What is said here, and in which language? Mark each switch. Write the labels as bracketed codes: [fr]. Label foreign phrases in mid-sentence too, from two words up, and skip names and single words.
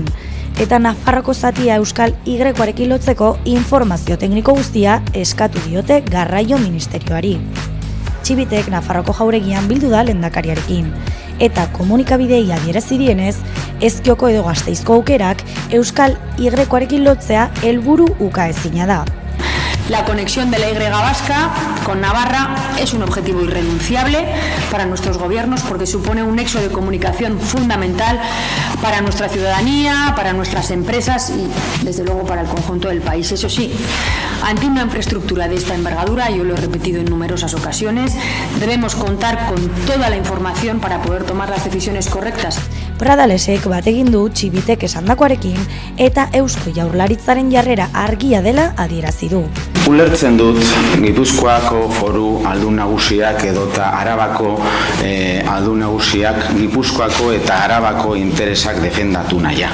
[eu] Eta Nafarroko zatia Euskal Y-arekin lotzeko informazio tekniko guztia eskatu diote Garraio Ministerioari. Txibitek Nafarroko jauregian bildu da lehendakariarekin. Eta komunikabidei adierazi dienez, Ezkioko edo Gasteizko aukerak Euskal Y-arekin lotzea helburu ukaezina da. [es] La conexión de la Y vasca con Navarra es un objetivo irrenunciable para nuestros gobiernos porque supone un nexo de comunicación fundamental para nuestra ciudadanía, para nuestras empresas y, desde luego, para el conjunto del país. Eso sí, ante una infraestructura de esta envergadura, yo lo he repetido en numerosas ocasiones, debemos contar con toda la información para poder tomar las decisiones correctas. [eu] Pradalesek bat egin du Txibitek esandakoarekin eta Eusko Jaurlaritzaren jarrera argia dela adierazi du. Ulertzen dut Gipuzkoako foru aldun nagusiak edota Arabako aldun nagusiak Gipuzkoako eta Arabako interesak defendatu naia.